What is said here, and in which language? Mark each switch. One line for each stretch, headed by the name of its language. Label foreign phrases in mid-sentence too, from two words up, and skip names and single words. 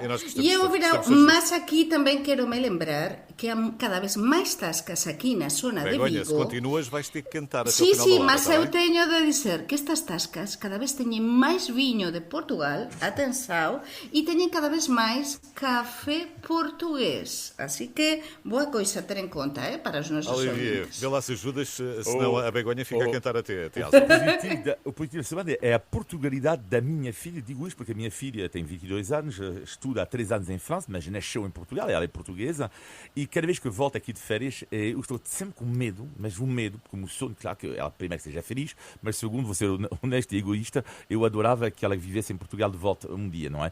Galician: E eu, mas aquí tamén quero me lembrar que há cada vez máis tascas aquí na zona de Vigo.
Portuguese: Se continuas vais ter que cantar até o final da hora.
Galician: Mas eu teño de dizer que estas tascas cada vez teñen máis viño de Portugal, atenção, e teñen cada vez máis café portugués. Así que boa coisa a ter en conta, para os nosos ouvintes.
Portuguese: Vê lá se ajudas, senão a Begonha fica a cantar até O positivo da semana é a portugalidade da minha filha. Digo isto porque a minha filha tem 22 anos, estuda há 3 anos em França, mas nasceu em Portugal, ela é portuguesa, e cada vez que eu volto aqui de férias, eu estou sempre com medo, mas um medo, porque o meu sonho, claro que ela primeiro que seja feliz, mas segundo, vou ser honesto e egoísta, eu adorava que ela vivesse em Portugal de volta um dia, não é?